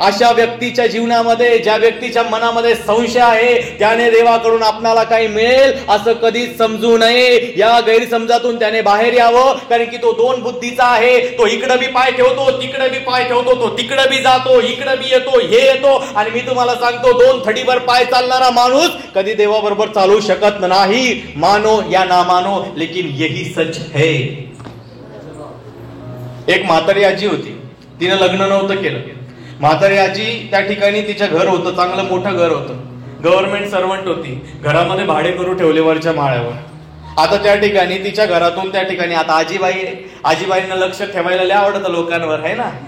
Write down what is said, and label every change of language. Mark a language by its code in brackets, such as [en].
[mr] अशा व्यक्तीच्या जीवनामध्ये, ज्या व्यक्तीच्या मनामध्ये संशय आहे, त्याने देवाकडून आपणाला काही मिळेल असं कधीच समजू नये. या गैरसमजातून त्याने बाहेर यावं. कारण की तो दोन बुद्धीचा आहे. तो इकडं बी पाय ठेवतो, तिकडे बी पाय ठेवतो, तो तिकडे बी जातो, इकडे बी येतो, हे येतो. आणि मी तुम्हाला सांगतो दोन थडीवर पाय चालणारा माणूस कधी देवाबरोबर चालू शकत नाही. [hi] मानो या ना मानो, लेकिन यही सच है. [mr] एक म्हातारी आजी होती. तिनं लग्न नव्हतं केलं. म्हातारी आजी त्या ठिकाणी तिचं घर होतं, चांगलं मोठं घर होतं. गव्हर्नमेंट सर्वंट होती. घरामध्ये भाडे करू ठेवले वरच्या माळ्यावर. आता त्या ठिकाणी तिच्या घरातून त्या ठिकाणी आता आजीबाई आहे. आजीबाईंना लक्ष ठेवायला लय आवडतं लोकांवर, आहे ना.